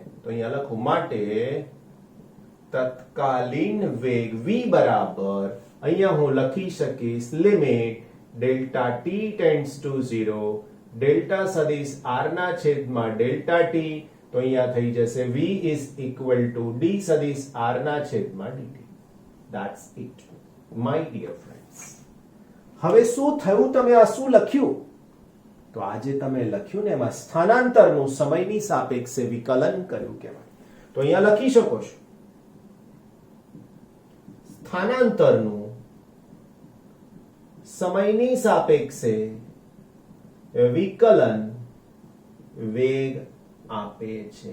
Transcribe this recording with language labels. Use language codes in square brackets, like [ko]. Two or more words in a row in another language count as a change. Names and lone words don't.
[gu] તો અહીંયા લખું માટે તત્કાલીન વેગ v બરાબર અહીંયા હું લખી શકીશ [en] limit delta t tends to 0 delta [gu] સદિશ r ના છેદમાં [en] delta t, [gu] તો અહીંયા થઈ જશે [en] v is equal to d [gu] સદિશ r ના છેદમાં dt. [en] That's it my dear friends. [gu] હવે શું થયું, તમે આ શું લખ્યું? તો આજે તમે લખ્યું ને એમાં સ્થાનાંતરનું સમયની સાપેક્ષે વિકલન કર્યું કહેવાય. તો અહીંયા લખી શકો છો સ્થાનાંતરનું સમયની સાપેક્ષે વિકલન વેગ આપે છે.